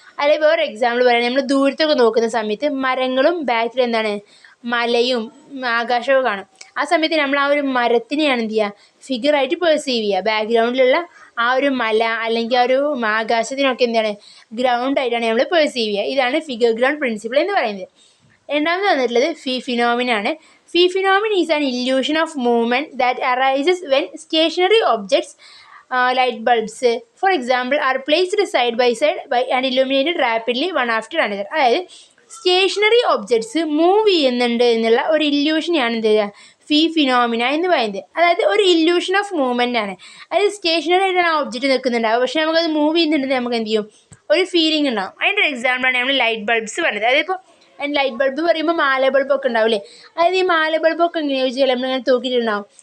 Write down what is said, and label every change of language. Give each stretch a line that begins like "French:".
Malayalam: അല്ലെങ്കിൽ വേറെ എക്സാമ്പിൾ പറയാം, നമ്മൾ ദൂരത്തൊക്കെ നോക്കുന്ന സമയത്ത് മരങ്ങളും ബാക്കിൽ എന്താണ്, മലയും ആകാശവും കാണും. ആ സമയത്ത് നമ്മൾ ആ ഒരു മരത്തിനെയാണ് എന്ത് ചെയ്യുക, ഫിഗറായിട്ട് പെർസീവ് ചെയ്യുക. ബാക്ക്ഗ്രൗണ്ടിലുള്ള ആ ഒരു മല അല്ലെങ്കിൽ ആ ഒരു ആകാശത്തിനൊക്കെ എന്താണ്, ഗ്രൗണ്ടായിട്ടാണ് നമ്മൾ പെർസീവ് ചെയ്യുക. ഇതാണ് ഫിഗർ ഗ്രൗണ്ട് പ്രിൻസിപ്പിൾ എന്ന് പറയുന്നത്. രണ്ടാമത് വന്നിട്ടുള്ളത് ഫിനോമിനാണ്.
English: Phenomena is an illusion of movement that arises when stationary objects light bulbs for example are placed side by side and illuminated rapidly one after another.
Malayalam: അതായത് സ്റ്റേഷനറി ഒബ്ജക്ട്സ് മൂവ് ചെയ്യുന്നുണ്ട് എന്നുള്ള ഒരു ഇല്യൂഷനെയാണ് എന്ത് ചെയ്യുക, ഫിനോമിന എന്ന് പറയുന്നത്. അതായത് ഒരു ഇല്യൂഷൻ ഓഫ് മൂവ്മെൻ്റ് ആണ്. അതായത് സ്റ്റേഷനറി ആയിട്ടാണ് ആ ഒബ്ജക്റ്റ് നിൽക്കുന്നുണ്ടാവും, പക്ഷേ നമുക്കത് മൂവ് ചെയ്യുന്നുണ്ടെങ്കിൽ നമുക്ക് എന്ത് ചെയ്യും, ഒരു ഫീലിംഗ് ഉണ്ടാവും. അതിൻ്റെ ഒരു എക്സാമ്പിളാണ് നമ്മൾ ലൈറ്റ് ബൾബ്സ് പറയുന്നത്. അതായത് ഇപ്പോൾ ലൈറ്റ് ബൾബ് പറയുമ്പോൾ മാല ബൾബൊക്കെ ഉണ്ടാവില്ലേ, അതായത് ഈ മാല ബൾബൊക്കെ എങ്ങനെയാ വെച്ചാൽ നമ്മളിങ്ങനെ തൂക്കിയിട്ടുണ്ടാവും.